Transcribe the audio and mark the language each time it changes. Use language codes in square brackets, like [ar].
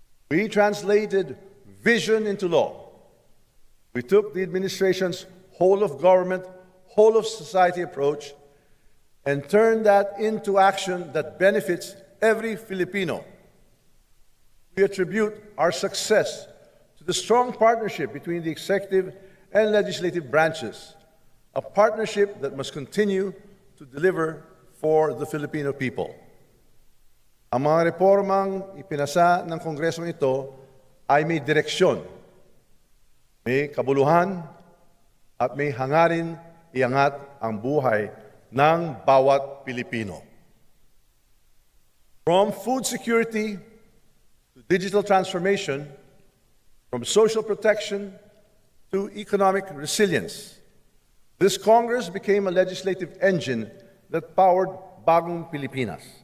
[en] We translated vision into law. We took the administration's whole of government, whole of society approach and turned that into action that benefits every Filipino. We attribute our success to the strong partnership between the executive and legislative branches, a partnership that must continue to deliver for the Filipino people. [tl] Ang mga reformang ipinasa ng Kongresong ito ay may direksyon, may kabuluhan, at may hangarin iangat ang buhay ng bawat Pilipino. [en] From food security to digital transformation, from social protection to economic resilience, this Congress became a legislative engine that powered Bagong Pilipinas.